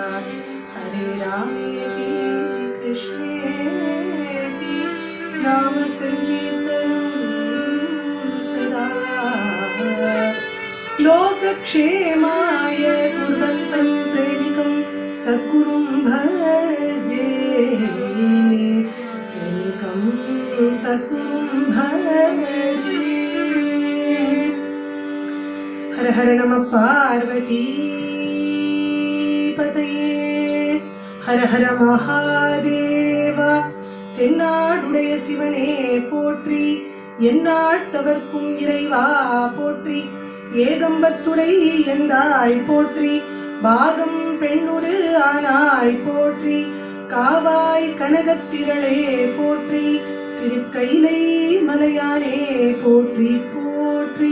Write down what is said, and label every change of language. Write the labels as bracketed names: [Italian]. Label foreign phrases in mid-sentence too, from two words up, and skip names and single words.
[Sanskrit] हरे रामेति कृष्णेति नाम सङ्कीर्तनं सदा लोकक्षेमाय कुर्वन्तं प्रेमिकं सद्गुरुं भजे प्रेमिकं सद्गुरुं भजे. हर हर नमः पार्वती पतये हर हर महादेव. [Tamil] தென்னாடுடைய சிவனே போற்றி, எந்நாட்டவர்க்கும் இறைவா போற்றி, ஏகம்பத்துரை எந்தாய் போற்றி, பாகம் பெண்ணுரு ஆனாய் போற்றி, காவாய் கனகத்திரளே போற்றி, திருக்கைலை மலையானே போற்றி போற்றி.